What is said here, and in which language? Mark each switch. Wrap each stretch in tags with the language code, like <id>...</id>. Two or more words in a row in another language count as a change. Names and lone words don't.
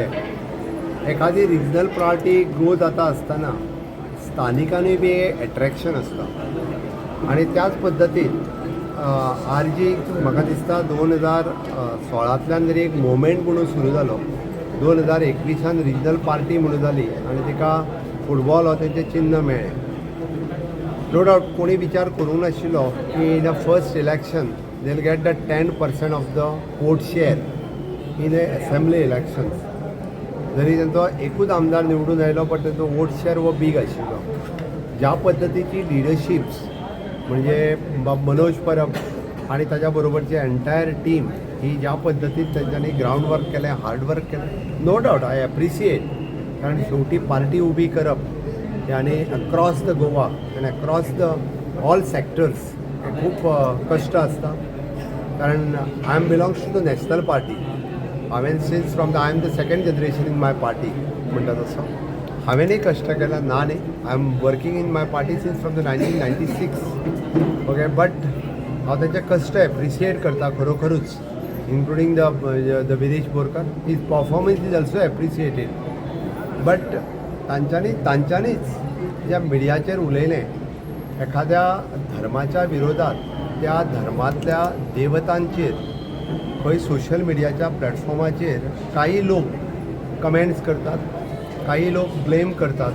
<kok>एखादी</kok> <en>regional priority grow</en> <kok>जाता आसतना स्थानिकांनी बी एट्रॅक्शन आसता आनी त्याच पद्दतीन RG म्हाका दिसता 2016तल्यान जरी एक मुवमेंट म्हणून सुरू जालो. 2021 रिजनल पार्टी म्हणून जाली आनी तिका फुटबॉल हो तेंचें चिन्ह मेळ्ळें.</kok> <en>no doubt कोणी विचार करूंक नाशिल्लो की in a first election they will get the 10% of the vote share in a assembly elections.</en> <kok>जरी त्यांचो एकूच आमदार निवडून आयलो पण त्यांचो</kok> <en>vote share</en> <kok>हो बीग आशिल्लो. ज्या पद्दतीची लिडरशिप्स म्हणजे मनोज परब आणि ताच्या बरोबरची</kok> <en>entire team</en> <kok>ही ज्या पद्दतीन त्यांच्यानी</kok> <en>ground work</en> <kok>केलें,</kok> <en>hard work</en> <kok>केलें,</kok> <en>no doubt I appreciate.</en> <kok>कारण शेवटी पार्टी उबी करप आनी</kok> <en>across the Goa</en> <kok>आनी</kok> <en>across the all sectors</en> <kok>हे खूब कश्ट आसता.</kok> <en>कारण I am belongs to the national party.</en> <kok>हांवें</kok> <en>since from I am the second generation in my party</en> <kok>म्हणटा तसो हांवेंनूय कश्ट केला ना न्ही.</kok> <en>I am working in my party since from the 1996. okay but</en> <kok>हांव तेंचे कश्ट एप्रिशिएट करता खरोखरूच,</kok> <en>including the</en> <kok>विरेश बोरकर.</kok> <en>His performance is also appreciated. But</en> <kok>तांच्यांनीच ज्या मिडियाचेर उलयलें एखाद्या धर्माच्या विरोधात त्या धर्मांतल्या देवतांचेर खंय सोशल मिडियाच्या प्लॅटफॉर्माचेर काही लोक कमेंट्स करतात, काही लोक ब्लेम करतात.</kok>